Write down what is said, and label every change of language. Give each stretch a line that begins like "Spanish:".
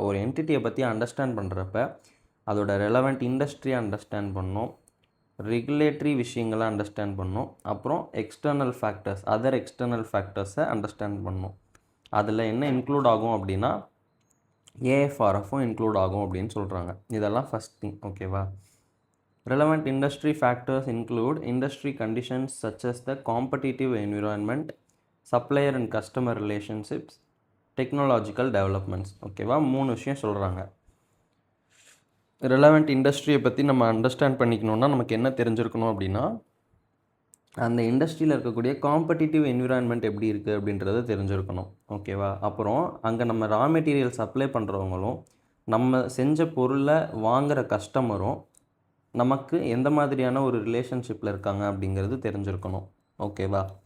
Tamil: ஒரு என்டிட்டியை பற்றி அண்டர்ஸ்டாண்ட் பண்ணுறப்ப அதோட ரெலவெண்ட் இண்டஸ்ட்ரியை அண்டர்ஸ்டாண்ட் பண்ணணும், ரெகுலேட்டரி விஷயங்களை அண்டர்ஸ்டாண்ட் பண்ணணும், அப்புறம் external factors, other external ஃபேக்டர்ஸை understand பண்ணணும். அதில் என்ன இன்க்ளூட் ஆகும் அப்படின்னா ஏஎஃப்ஆர்எஃப்பும் இன்க்ளூட் ஆகும் அப்படின்னு சொல்கிறாங்க. இதெல்லாம் ஃபஸ்ட் திங். ஓகேவா?
English: Relevant industry factors include industry conditions such as the competitive environment, supplier and customer relationships, technological developments.
Tamil: ஓகேவா? 3 விஷயம் சொல்கிறாங்க. ரெலவெண்ட் இண்டஸ்ட்ரியை பற்றி நம்ம அண்டர்ஸ்டாண்ட் பண்ணிக்கணுன்னா நமக்கு என்ன தெரிஞ்சிருக்கணும் அப்படின்னா, அந்த இண்டஸ்ட்ரியில் இருக்கக்கூடிய காம்படிட்டிவ் என்விரான்மெண்ட் எப்படி இருக்குது அப்படின்றத தெரிஞ்சிருக்கணும். ஓகேவா? அப்புறம் அங்கே நம்ம ரா மெட்டீரியல் சப்ளை பண்ணுறவங்களும் நம்ம செஞ்ச பொருளை வாங்குகிற கஸ்டமரும் நமக்கு எந்த மாதிரியான ஒரு ரிலேஷன்ஷிப்பில் இருக்காங்க அப்படிங்கிறது தெரிஞ்சிருக்கணும். ஓகேவா?